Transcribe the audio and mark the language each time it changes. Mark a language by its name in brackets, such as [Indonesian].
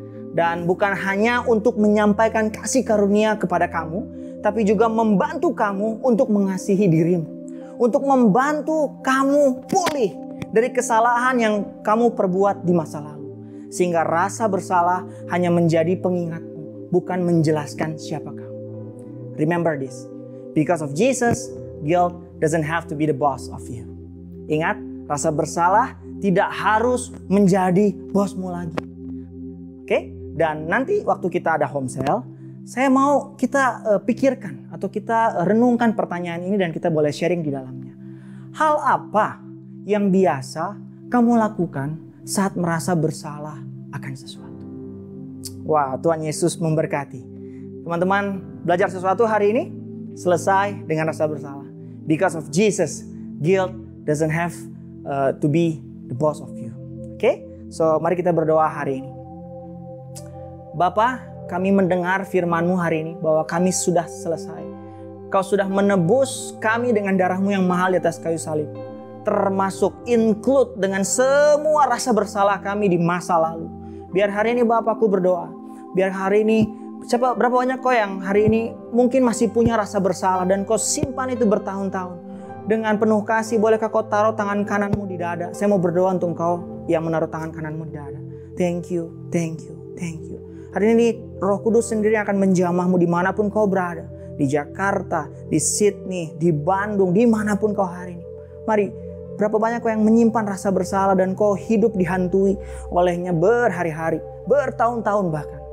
[Indonesian] Dan bukan hanya untuk menyampaikan kasih karunia kepada kamu, tapi juga membantu kamu untuk mengasihi dirimu. Untuk membantu kamu pulih dari kesalahan yang kamu perbuat di masa lalu. Sehingga rasa bersalah hanya menjadi pengingatmu, bukan menjelaskan siapa kamu. [English] Remember this, because of Jesus, guilt doesn't have to be the boss of you. [Indonesian] Ingat, rasa bersalah tidak harus menjadi bosmu lagi. Oke? Dan nanti waktu kita ada home cell, saya mau kita pikirkan atau kita renungkan pertanyaan ini dan kita boleh sharing di dalamnya. Hal apa yang biasa kamu lakukan saat merasa bersalah akan sesuatu? Wah, Tuhan Yesus memberkati. Teman-teman belajar sesuatu hari ini, selesai dengan rasa bersalah. [English] Because of Jesus, guilt doesn't have to be the boss of you. [Indonesian] Oke? So, mari kita berdoa hari ini. Bapa, kami mendengar firman-Mu hari ini bahwa kami sudah selesai. Kau sudah menebus kami dengan darah-Mu yang mahal di atas kayu salib. Termasuk include dengan semua rasa bersalah kami di masa lalu. Biar hari ini Bapakku berdoa. Biar hari ini, berapa banyak kau yang hari ini mungkin masih punya rasa bersalah dan kau simpan itu bertahun-tahun. Dengan penuh kasih, bolehkah kau taruh tangan kananmu di dada? Saya mau berdoa untuk kau yang menaruh tangan kananmu di dada. [English] Thank you, thank you, thank you. [Indonesian] Hari ini Roh Kudus sendiri akan menjamahmu dimanapun kau berada. Di Jakarta, di Sydney, di Bandung, dimanapun kau hari ini. Mari, berapa banyak kau yang menyimpan rasa bersalah dan kau hidup dihantui olehnya berhari-hari, bertahun-tahun bahkan.